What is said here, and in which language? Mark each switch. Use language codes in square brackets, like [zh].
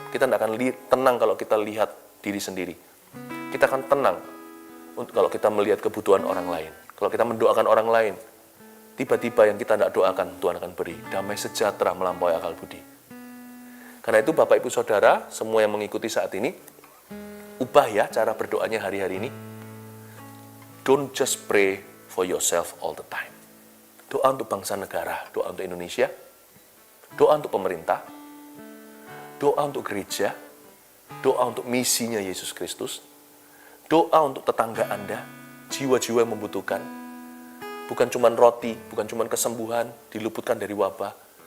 [id] Kita tidak akan tenang kalau kita lihat diri sendiri. Kita akan tenang kalau kita melihat kebutuhan orang lain. Kalau kita mendoakan orang lain, tiba-tiba yang kita tidak doakan, Tuhan akan beri damai sejahtera melampaui akal budi. Karena itu Bapak Ibu Saudara, semua yang mengikuti saat ini, ubah ya cara berdoanya hari-hari ini. [en] Don't just pray for yourself all the time. [id] Doa untuk bangsa negara, doa untuk Indonesia, doa untuk pemerintah, doa untuk gereja, doa untuk misinya Yesus Kristus, doa untuk tetangga Anda, jiwa-jiwa yang membutuhkan. Bukan cuma roti, bukan cuma kesembuhan, diluputkan dari wabah.